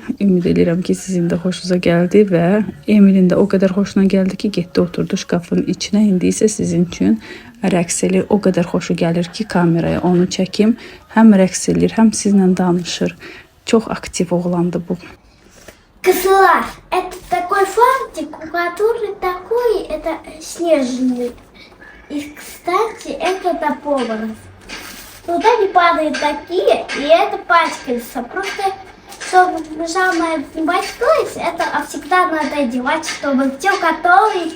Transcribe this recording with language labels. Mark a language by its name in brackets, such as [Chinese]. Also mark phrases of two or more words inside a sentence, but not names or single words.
[Azerbaijani] Ümid edirəm ki, sizin də xoşunuza gəldi və Emilin də o qədər xoşuna gəldi ki, getdi oturdu şkafın içinə. İndi isə sizin üçün rəqs edir. O qədər xoşu gəlir ki, kameraya onu çəkim. Həm rəqs edir, həm sizlə danışır. Çox aktiv oğlandı bu. [Russian] Кызлар, это такой фантик, у которого такой, это снежный. И, кстати, это повар. Туда не падают такие, и это пачкается. Просто, чтобы пижама не пачкалась, это всегда надо одевать, чтобы все готовить.